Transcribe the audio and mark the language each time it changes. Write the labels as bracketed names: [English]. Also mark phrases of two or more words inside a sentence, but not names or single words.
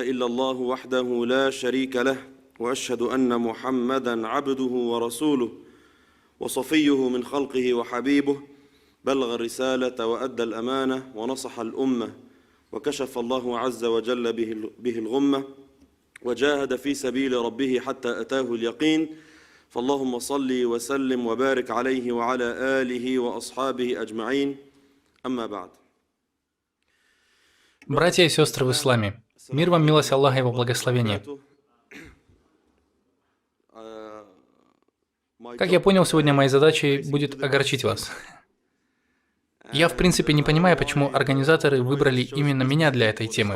[Arabic] إلا الله وحده لا شريك له وأشهد أن محمدا عبده ورسوله وصفيه من خلقه وحبيبه بلغ الرسالة وأدى الأمانة ونصح الأمة وكشف الله عز وجل به الغمة وجاهد في سبيل ربه حتى أتاه اليقين فاللهم صل وسلم وبارك عليه وعلى آله وأصحابه أجمعين أما بعد. [Russian] Братья и сестры в исламе, мир вам, милость Аллаха и Его благословение. Как я понял, сегодня моей задачей будет огорчить вас. Я, в принципе, не понимаю, почему организаторы выбрали именно меня для этой темы.